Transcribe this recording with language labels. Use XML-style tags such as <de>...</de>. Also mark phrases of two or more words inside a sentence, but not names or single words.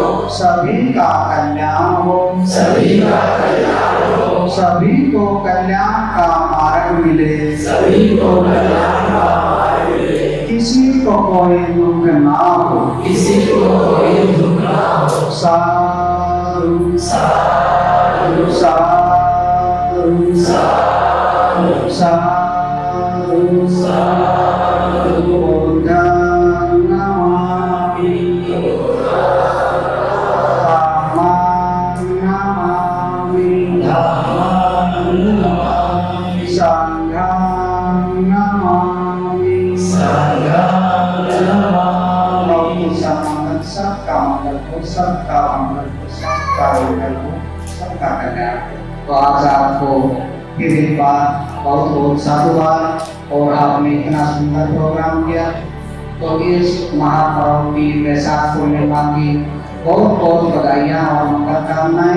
<hi>सभी का कल्याण हो, सभी का कल्याण हो, सभी को कल्याण का मार्ग मिले, सभी को कल्याण का मार्ग मिले, किसी को कोई दुख ना हो। किसी को कोई दुख ना हो। साधु साधु साधु साधु साधु साधु।</hi> <pi>बुद्धं नमामि, धम्मं नमामि, धम्मं नमामि, संघं नमामि। संघं नमामि।</pi> <hi>सबका मंगल हो, सबका मंगल हो, सबका मंगल हो, सबका कल्याण हो। तो आज आपको फिर एक बार बहुत बहुत साधुवाद, और आपने इतना सुंदर प्रोग्राम किया। तो इस महापर्व की वैशाख पूर्णिमा की बहुत बहुत बधाइयाँ और मंगल कामनाएं।</hi>